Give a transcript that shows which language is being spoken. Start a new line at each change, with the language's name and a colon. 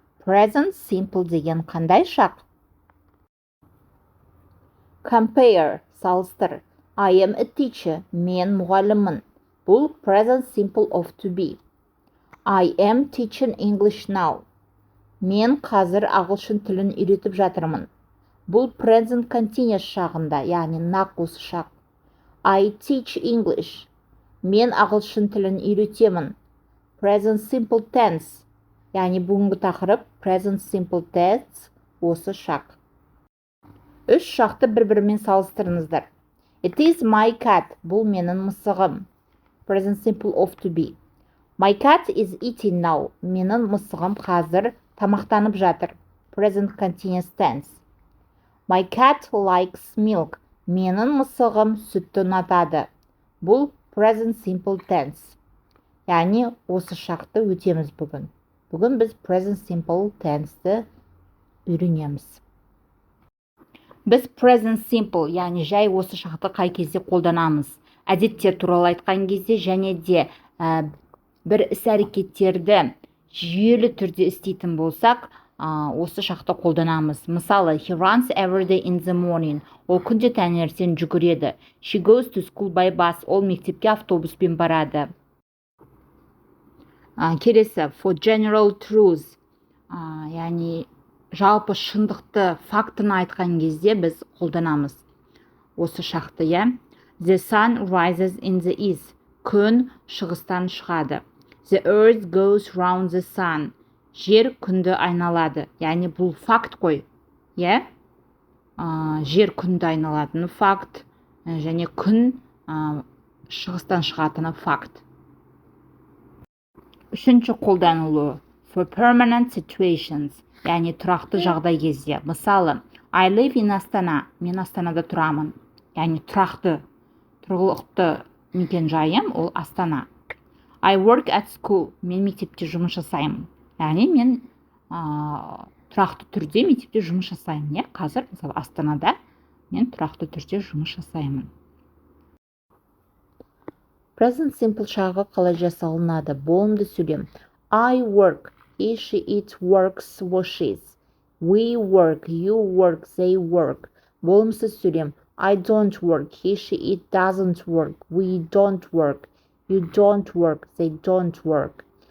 Kazakh: Present simple деген қандай шақ?
English: Compare,
Kazakh: салыстыр.
English: I am a teacher,
Kazakh: мен мұғаліммін. Бұл
English: present simple of to be. I am teaching English now.
Kazakh: Мен қазір ағылшын тілін үйретіп жатырмын. Бұл present continuous шағында, яғни нақ осы шақ.
English: I teach English.
Kazakh: Мен ағылшын тілін үйретемін. Present simple tense, яғни бүгінгі тақырып present simple tense осы шақ. Үш шақты бір-бірімен салыстырыңыздар.
English: It is my cat,
Kazakh: бұл менің мысығым.
English: Present simple of to be. My cat is eating now,
Kazakh: менің мысығым қазір тамақтанып жатыр.
English: Present continuous tense. My cat likes milk,
Kazakh: менің мысығым сүтті ұнатады. Бұл present simple tense. Яғни осы шақты өтеміз бүгін. Бүгін біз present simple tense'ті үйренеміз. Біз present simple, яғни жай осы шақты қай кезде қолданамыз? Әдеттер туралы айтқан кезде және де бір іс-әрекеттерді жүйелі түрде істейтін болсақ, осы шақты қолданамыз. Мысалы,
English: he runs every day in the morning.
Kazakh: Ол күнде таңертең жүгіреді.
English: She goes to school by bus.
Kazakh: Ол мектепке автобуспен барады. Келесі,
English: for general truth,
Kazakh: яғни жалпы шындықты, фактыны айтқан кезде біз қолданамыз осы шақты, иә?
English: The sun rises in the east.
Kazakh: Күн шығыстан шығады.
English: The earth goes round the sun.
Kazakh: Жер күнді айналады. Яғни бұл факт қой, иә? Жер күнді айналатыны факт, және күн шығыстан шығатыны факт. Үшінші қолданылуы
English: for permanent situations,
Kazakh: яғни тұрақты жағдай кезде.
English: Мысалы, I live in Астана,
Kazakh: мен Астанада тұрамын. Яғни тұрақты, тұрғылықты мекен жайым ол Астана.
English: I work at school,
Kazakh: мен мектепте жұмыс жасаймын. Яғни мен тұрақты түрде мектепте жұмыс жасаймын. Қазір, мысалы, Астанада мен тұрақты түрде жұмыс жасаймын. Present simple шағы қалай жасалынады? Болымды сөйлем.
English: I work, he, she, it works, washes. We work, you work, they work.
Kazakh: Болымсыз сөйлем.
English: I don't work, he, she, it doesn't work. We don't work, you don't work, they don't work.